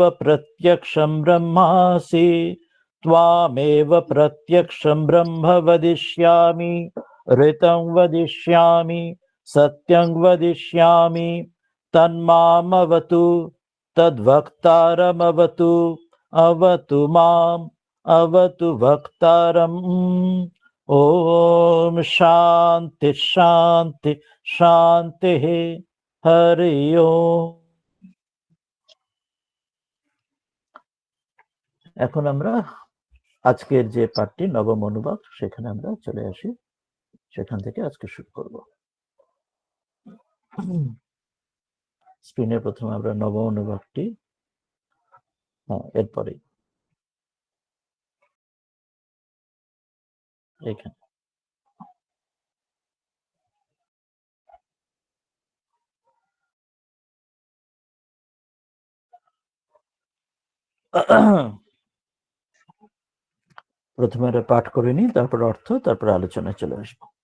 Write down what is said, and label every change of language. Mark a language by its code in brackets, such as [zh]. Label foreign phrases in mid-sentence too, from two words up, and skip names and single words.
[sa] প্রত্যক্ষং ব্রহ্মাসি ত্বমেব প্রত্যক্ষং ব্রহ্ম বদিষ্যামি ঋतं वदिष्यामि सत्यं वदिष्यामि तन्मामवतु तद्वक्तारमवतु अवतु माम् अवतु वक्तारम् ॐ शान्ति शान्ति शान्तिः हरि ओम्। [bn] এখন আমরা আজকের যে পাঠটি নবম অনুবাদ সেখানে আমরা চলে আসি, সেখান থেকে আজকে শুরু করব। স্ক্রিনে প্রথমে আমরা নবম অনুবাদটি, এরপরে এখানে প্রথমে আমরা পাঠ করে নিই, তারপর অর্থ, তারপর আলোচনায় চলে আসবো।